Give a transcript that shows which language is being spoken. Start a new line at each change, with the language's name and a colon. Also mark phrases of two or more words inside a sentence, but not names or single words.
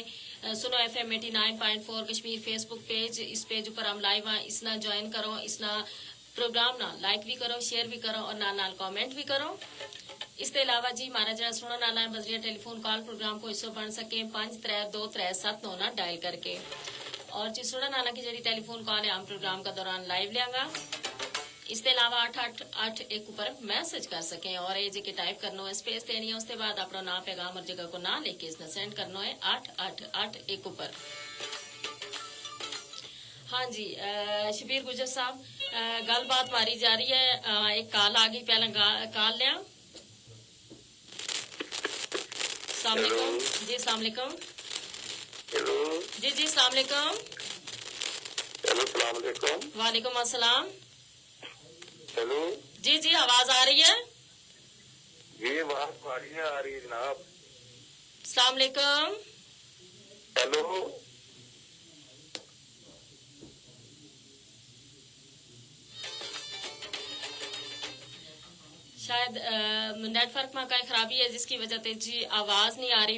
Urdu: سنو FM 89.4 کشمیر فیس بک پیج اس پیج اوپر ہم لائیو ہیں اس نہ جوائن کرو اس نہ پروگرام نہ لائک بھی کرو شیئر بھی کرو اور نال کامنٹ بھی کرو. اس کے علاوہ جی ہمارا جہاں سننے والا ہے بذریعہ ٹیلی فون کال پروگرام کو حصہ بن سکیں 532379 ڈائل کر کے. اور جی سننے والا کی جڑی ٹیلی فون کال ہے ہم پروگرام کا دوران لائیو لیا گا اس دے علاوہ 8881 اوپر میسج کر سکے اور اے جے کہ ٹائپ کرنا ہے سپیس دینی ہے اس توں بعد اپنا نام پیغام اور جگہ کو نا لے کے اسنے سینڈ کرنا ہے 8881 اوپر. ہاں جی شبیر گجر صاحب گل بات ماری جا رہی ہے، ایک کال آ گئی، پہلا کال لیا. السلام علیکم جی۔ السلام علیکم. ہیلو جی جی السلام علیکم. ہیلو سلام علیکم. وعلیکم السلام. ہیلو جی جی آواز آ رہی ہے? جی آواز آ رہی ہے جناب. السلام علیکم. ہیلو شاید نیٹ ورک میں کئی خرابی ہے جس کی وجہ سے جی آواز نہیں آ رہی.